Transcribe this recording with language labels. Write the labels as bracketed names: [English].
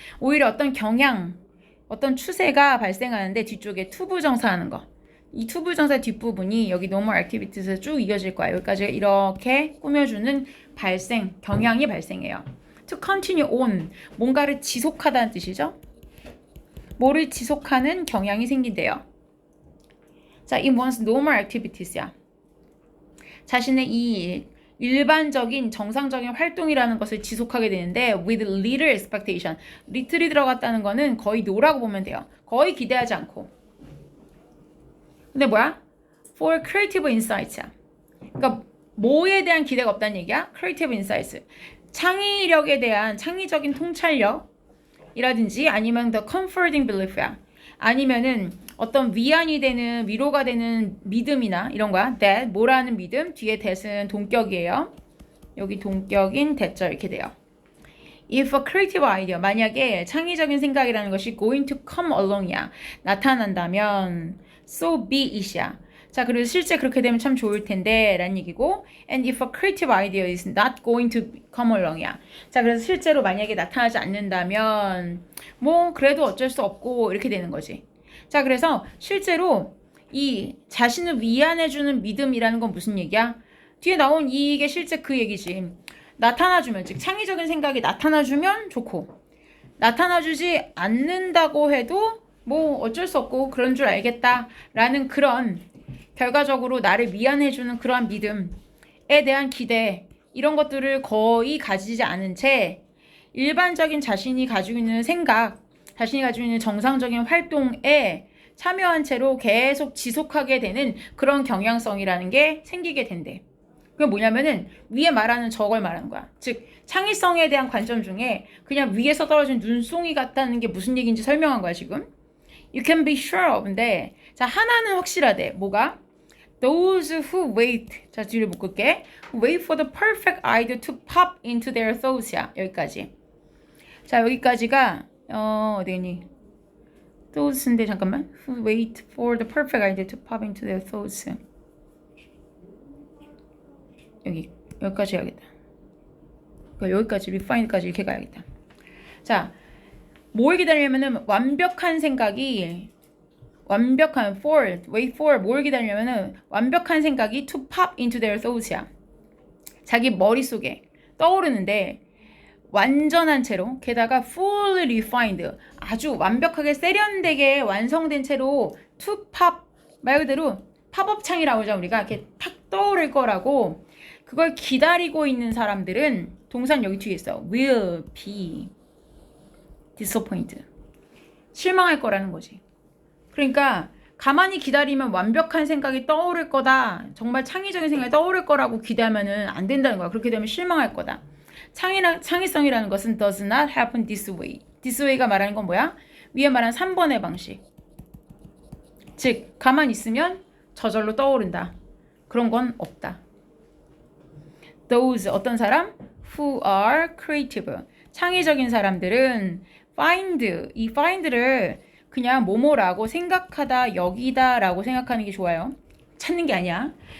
[Korean] 오히려 어떤 경향, 어떤 추세가 발생하는데 뒤쪽에 투부정사 하는 거. 이 투부정사 뒷부분이 여기 normal activities에 쭉 이어질 거야. 여기까지 이렇게 꾸며주는 발생, 경향이 발생해요. [English] To continue on, [Korean] 뭔가를 지속하다는 뜻이죠. 뭐를 지속하는 경향이 생긴대요. [English] 자, in one's normal activities야. [Korean] 자신의 이 일반적인 정상적인 활동이라는 것을 지속하게 되는데 [English] with little expectation. [Korean] little이 들어갔다는 거는 거의 no라고 보면 돼요. 거의 기대하지 않고. 근데 뭐야? [English] for creative insights야. [Korean] 그러니까 뭐에 대한 기대가 없다는 얘기야? [English] creative insights. [Korean] 창의력에 대한 창의적인 통찰력이라든지 아니면 [English] the comforting belief [Korean] 야. 아니면은 어떤 위안이 되는 위로가 되는 믿음이나 이런 거야. that 뭐라는 믿음 뒤에 that은 동격이에요. 여기 동격인 that절 이렇게 돼요. [English] If a creative idea [Korean] 만약에 창의적인 생각이라는 것이 [English] going to come along이야 [Korean] 나타난다면 [English] so be it이야. [Korean] 자, 그리고 실제 그렇게 되면 참 좋을 텐데 라는 얘기고 [English] and if a creative idea is not going to come along이야. [Korean] 자, 그래서 실제로 만약에 나타나지 않는다면 뭐 그래도 어쩔 수 없고 이렇게 되는 거지. 자, 그래서 실제로 이 자신을 위안해주는 믿음이라는 건 무슨 얘기야? 뒤에 나온 이게 실제 그 얘기지. 나타나주면, 즉 창의적인 생각이 나타나주면 좋고, 나타나주지 않는다고 해도 뭐 어쩔 수 없고 그런 줄 알겠다라는 그런 결과적으로 나를 위안해주는 그러한 믿음에 대한 기대, 이런 것들을 거의 가지지 않은 채 일반적인 자신이 가지고 있는 생각, 자신이 가지고 있는 정상적인 활동에 참여한 채로 계속 지속하게 되는 그런 경향성이라는 게 생기게 된대. 그게 뭐냐면은 위에 말하는 저걸 말하는 거야. 즉 창의성에 대한 관점 중에 그냥 위에서 떨어진 눈송이 같다는 게 무슨 얘기인지 설명한 거야 지금. [English] You can be sure of인데, [Korean] 자 하나는 확실하대. 뭐가? [English] Those who wait, [Korean] 자 뒤를 묶을게. [English] Wait for the perfect idea to pop into their thoughts야. [Korean] 여기까지. 자 여기까지가 어디니? Thoughts인데 잠깐만. [English] Who wait for the perfect idea to pop into their thoughts. [Korean] 여기까지 해야겠다. 여기까지 refine까지 이렇게 가야겠다. 자, 뭘 기다리냐면은 완벽한 생각이 [English] wait for [Korean] 뭘 기다리냐면은 완벽한 생각이 [English] to pop into their thoughts [Korean] 야. 자기 머릿속에 떠오르는데 완전한 채로, 게다가 [English] fully refined, [Korean] 아주 완벽하게 세련되게 완성된 채로 [English] to pop, [Korean] 말 그대로 팝업 창이라고 하죠. 우리가 이렇게 탁 떠오를 거라고. 그걸 기다리고 있는 사람들은 동사는 여기 뒤에 있어. [English] will be disappointed. [Korean] 실망할 거라는 거지. 그러니까 가만히 기다리면 완벽한 생각이 떠오를 거다. 정말 창의적인 생각이 떠오를 거라고 기대하면은 안 된다는 거야. 그렇게 되면 실망할 거다. 창의성이라는 것은 [English] does not happen this way. [Korean] this way가 말하는 건 뭐야? 위에 말한 3번의 방식. 즉 가만히 있으면 저절로 떠오른다. 그런 건 없다. Those 어떤 사람? [English] Who are creative. [Korean] 창의적인 사람들은 이 find를 그냥 뭐뭐라고 생각하다, 여기다 라고 생각하는 게 좋아요. 찾는 게 아니야.